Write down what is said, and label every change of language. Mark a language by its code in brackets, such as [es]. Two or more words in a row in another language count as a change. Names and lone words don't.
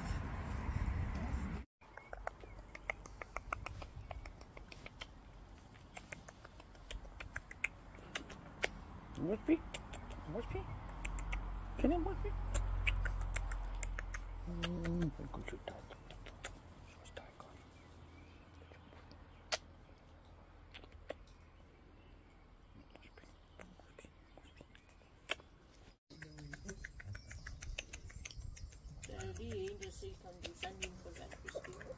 [en] Mosby? Mosby? Can I Mosby? Good to talk. [da] Lige en, der siger, om du sender hende på vandbesked.